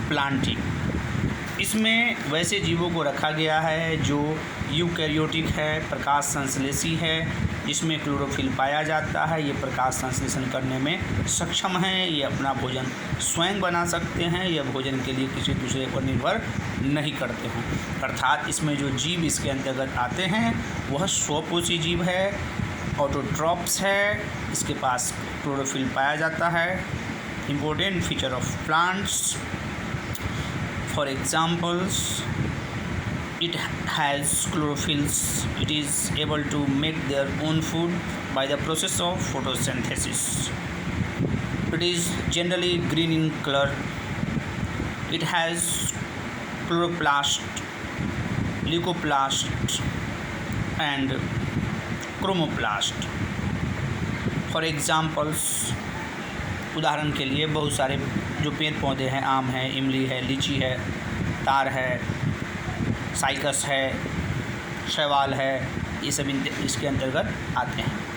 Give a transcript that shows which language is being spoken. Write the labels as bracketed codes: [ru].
[hi] Plantae, इसमें वैसे जीवों को रखा गया है जो यूकैरियोटिक है, प्रकाश संश्लेषी है, जिसमें क्लोरोफिल पाया जाता है। ये प्रकाश संश्लेषण करने में सक्षम हैं, ये अपना भोजन स्वयं बना सकते हैं, यह भोजन के लिए किसी दूसरे पर निर्भर नहीं करते हैं। अर्थात इसमें जो जीव इसके अंतर्गत आते हैं वह स्वपोषी जीव है, ऑटोट्रॉप्स है, इसके पास क्लोरोफिल पाया जाता है। [en] Important feature of plants, for examples, it has chlorophylls. It is able to make their own food by the process of photosynthesis. It is generally green in color. It has chloroplast, leucoplast and chromoplast. For examples, [hi] उदाहरण के लिए बहुत सारे जो पेड़ पौधे हैं, आम है, इमली है, लीची है, तार है, साइकस है, शैवाल है, ये सब इसके अंतर्गत आते हैं।